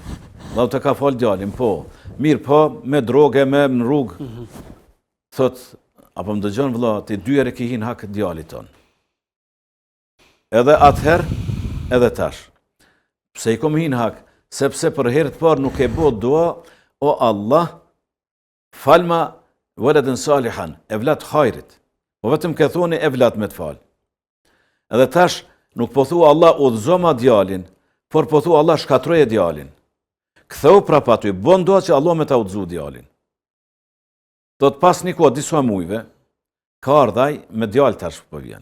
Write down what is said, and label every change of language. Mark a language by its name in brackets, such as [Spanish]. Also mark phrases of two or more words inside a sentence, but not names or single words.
[Albanian] Allahu të ka falë djalin, po. Mirë, po, me droge, me në rrugë. Thot, apo më dëgjon vëlla, ti dyre ki hin hak djalit ton. Edhe atëherë, edhe tash. Pse i kom hin hak? Sepse për herë të parë nuk e bo doa, [Arabic] o Allah, falma waladin salihan, [Albanian] evlat hajrit. Po vetëm ke thoni evlat me të falë. Edhe tash, nuk po thua Allah udhëzoma djalin, por po thua Allah shkatroje djalin. Ktheu prapa ty, bon doa që Allah me ta udhëzu djalin. Do të pas një kohë disa mujve, ka ardhaj me djal tash po vjen.